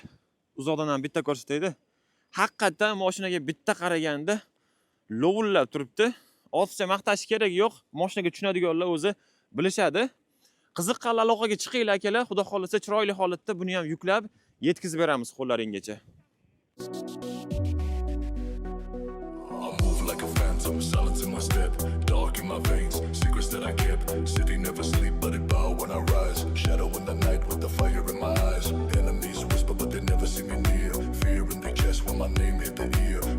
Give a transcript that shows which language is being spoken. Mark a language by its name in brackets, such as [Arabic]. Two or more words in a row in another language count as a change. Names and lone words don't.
[Uzbek] Uzoqdan ham bitta ko'rsataydi. Haqiqatan mashinaga bitta qaraganda lovullab turibdi. Ortiqcha maqtash kerak yo'q. Mashinaga tushunadiganlar o'zi bilishadi. Qiziqqan aloqaga chiqinglar akalar, xudo xolasa chiroyli holatda buni ham yuklab yetkazib beramiz qo'llaringizgacha. [English] Silence in my step, dark in my veins, secrets that I kept. City never sleep, but it bow when I rise. Shadow in the night with the fire in my eyes. Enemies whisper, but they never see me near. Fear in their chest when my name hit the ear.